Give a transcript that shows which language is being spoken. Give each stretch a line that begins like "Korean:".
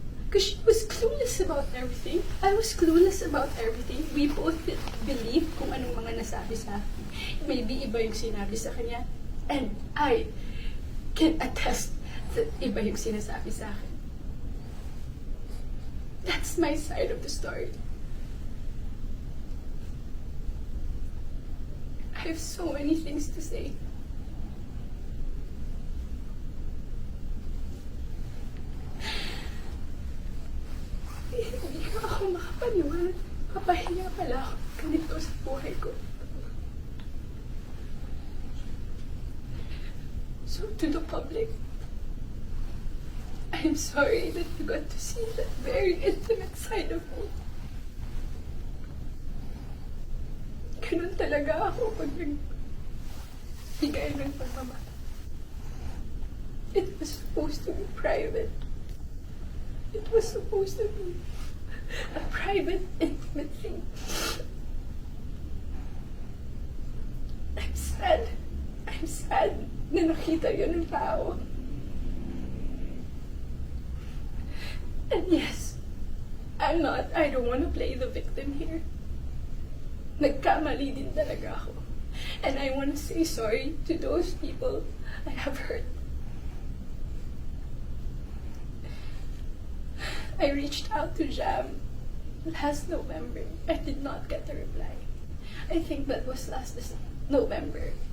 English: Because she was clueless about everything. I was clueless about everything. We both believed
Filipino: kung anong mga nasabi sa akin.
English: Maybe
Filipino: iba yung sinabi sa kanya.
English: And I can attest that
Filipino: iba yung sinasabi sa akin.
English: That's my side of the story. I have so many things to say.
Filipino: Hindi ko ako makapaniwala. Papahinga pala ako ganito sa buhay ko.
English: So to the public, I'm sorry that you got to see that very intimate side of me.
Filipino: Ganun talaga ako pag nagbigay ng pagmamahal.
English: It was supposed to be private. It was supposed to be a private, intimate thing. I'm sad. I'm sad
Filipino: na nakita yun ng tao.
English: And yes, I don't want to play the victim here.
Filipino: Nagkamali din talaga ako.
English: And I want to say sorry to those people I have hurt. I reached out to Jam last November. I did not get a reply. I think that was last November.